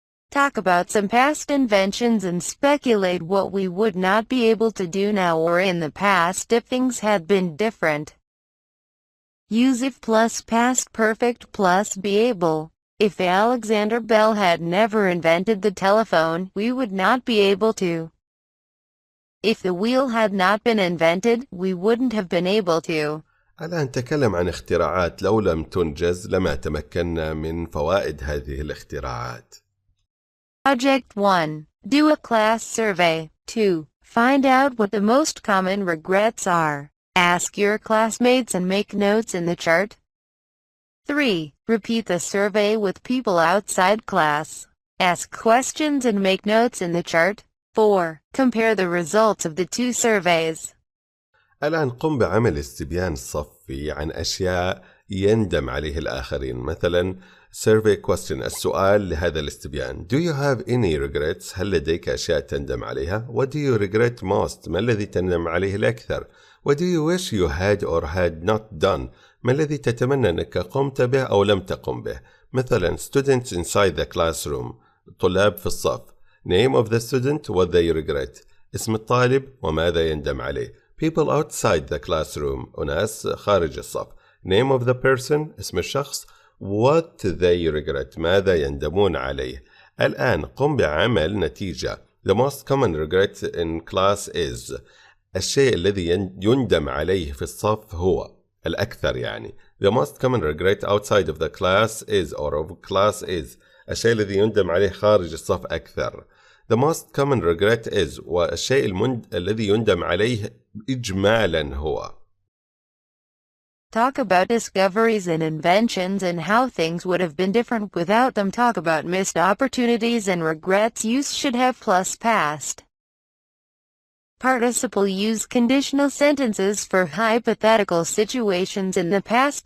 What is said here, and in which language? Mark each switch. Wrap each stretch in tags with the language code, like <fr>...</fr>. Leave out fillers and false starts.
<en>Talk about some past inventions and speculate what we would not be able to do now or in the past if things had been different. Use if plus past perfect plus be able. If Alexander Bell had never invented the telephone, we would not be able to. If the wheel had not been invented, we wouldn't have been able to.</en> <ar>الآن نتكلم عن اختراعات لو لم تنجز لما تمكنا من فوائد هذه الاختراعات.</ar> <en>Project 1. Do a class survey. 2. Find out what the most common regrets are. Ask your classmates and make notes in the chart. 3. Repeat the survey with people outside class. Ask questions and make notes in the chart. 4. Compare the results of the two surveys.</en> <ar>الآن قم بعمل استبيان صفي عن أشياء يندم عليه الآخرين. مثلا</ar> <en>survey question،</en> <ar>السؤال لهذا الاستبيان.</ar> <en>Do you have any regrets؟</en> <ar>هل لديك أشياء تندم عليها؟</ar> <en>What do you regret most؟</en> <ar>ما الذي تندم عليه الأكثر؟</ar> <en>What do you wish you had or had not done؟</en> <ar>ما الذي تتمنى أنك قمت به أو لم تقم به؟ مثلا</ar> <en>students inside the classroom،</en> <ar>الطلاب في الصف.</ar> <en>Name of the student what they regret،</en> <ar>اسم الطالب وماذا يندم عليه.</ar> <en>People outside the classroom،</en> <ar>أناس خارج الصف.</ar> <en>Name of the person،</en> <ar>اسم الشخص.</ar> <en>What they regret،</en> <ar>ماذا يندمون عليه. الآن قم بعمل نتيجة.</ar> <en>The most common regret in class is،</en> <ar>الشيء الذي يندم عليه في الصف هو الأكثر يعني.</ar> <en>The most common regret outside of the class is or of class is،</en> <ar>الشيء الذي يندم عليه خارج الصف أكثر.</ar> <en>The most common regret is،</en> <ar>والشيء الذي يندم عليه إجمالا هو.</ar> <en>Talk about discoveries and inventions and how things would have been different without them. Talk about missed opportunities and regrets. Use should have plus past participle. Use conditional sentences for hypothetical situations in the past.</en>